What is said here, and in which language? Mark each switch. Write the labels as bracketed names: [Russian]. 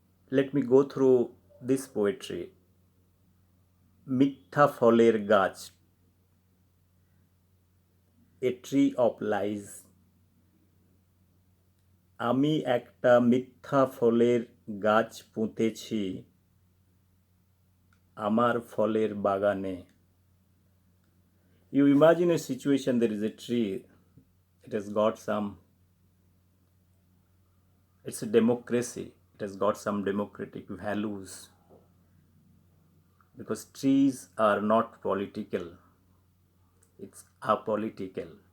[English] Let me go through this poetry. [Bangla] মিথ্যা ফলের গাছ, [English] a tree of lies. [Bangla] আমি একটা মিথ্যা ফলের গাছ পুঁতেছি আমার ফলের বাগানে. [English] You imagine a situation, there is a tree, it has got some, it's a democracy, it has got some democratic values, because trees are not political, it's apolitical.